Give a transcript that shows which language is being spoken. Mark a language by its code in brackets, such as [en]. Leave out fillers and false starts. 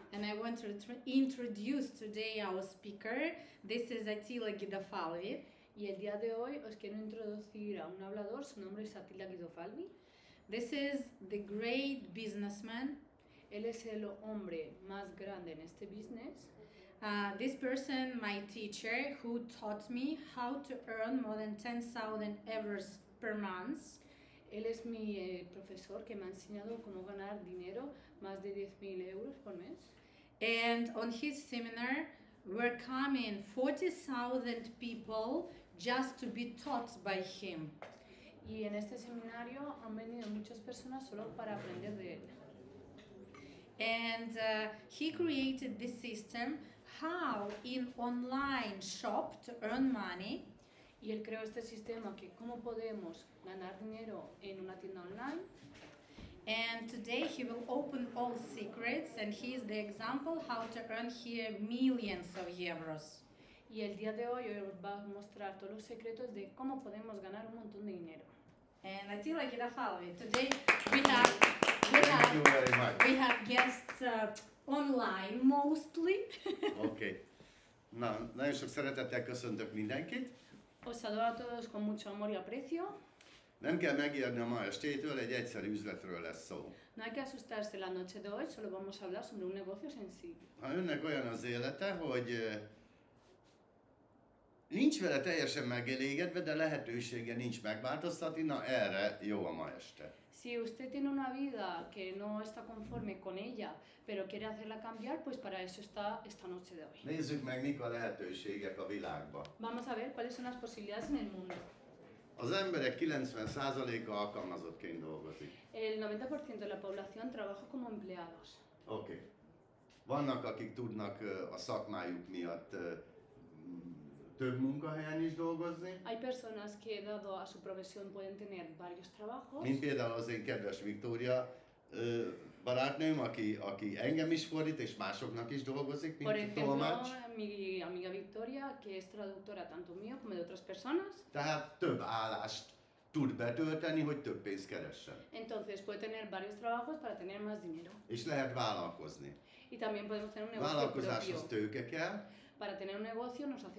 [en] And I want to introduce today our speaker. This is Attila Guidofalvi. [es] Y el día de hoy os quiero introducir a un hablador, su nombre es Attila Guidofalvi. [en] This is the great businessman. [es] Él es el hombre más grande en este business. [en] This person, my teacher, who taught me how to earn more than 10,000 euros per month. [es] Él es mi profesor que me ha enseñado cómo ganar dinero, más de 10.000 euros por mes. [en] And on his seminar were coming 40,000 people just to be taught by him. [es] Y en este seminario han venido muchas personas solo para aprender de él. [en] And he created this system how in online shop to earn money. [es] Y él creó este sistema que cómo podemos ganar dinero en una tienda online. [en] And today he will open all secrets, and he is the example how to earn here millions of euros. [es] Y el día de hoy va a mostrar todos los secretos de cómo podemos ganar un montón de dinero. [en] And Attila Guidofalvi, today Thank you very much. we have guests online mostly. Okay. [hu] Na, nagyon sok szeretettel köszöntök mindenkit. [es] Os adoro a todos con mucho amor y aprecio. [hu] Nem kell megijedni a ma estétől, egy egyszerű üzletről lesz szó. [es] No hay que asustarse la noche de hoy, solo vamos a hablar sobre un negocio sencillo. [hu] Ha önnek olyan az élete, hogy nincs vele teljesen megelégedve, de lehetősége nincs megváltoztatni, na erre jó a ma este. [es] Si usted tiene una vida que no está conforme con ella, pero quiere hacerla cambiar, pues para eso está esta noche de hoy. [hu] Nézzük meg, mik a lehetőségek a világban. [es] Vamos a ver cuáles son las posibilidades en el mundo. [hu] Az emberek 90%-a alkalmazottként dolgozik. [es] El 90% de la población trabaja como empleados. [hu] Oké. Vannak, akik tudnak a szakmájuk miatt több munkahelyen is dolgozni. [es] Hay personas que, dado a su profesión, pueden tener varios trabajos. [hu] Mint például az én kedves Viktória barátnőm, aki engem is fordít, és másoknak is dolgozik, [es] Por [hu] mint [es] ejemplo, [hu] tolmács. [es] mi amiga Victoria, que es traductora tanto mío como de otras personas. [hu] Tehát több állást tud betölteni, hogy több pénzt keressen. [es] Entonces puede tener varios trabajos para tener más dinero. [hu] És lehet vállalkozni. [es] Y también podemos tener un negocio [hu] Vállalkozáshoz [es] propio. [hu] tőke kell, [es] Para tener un negocio nos hace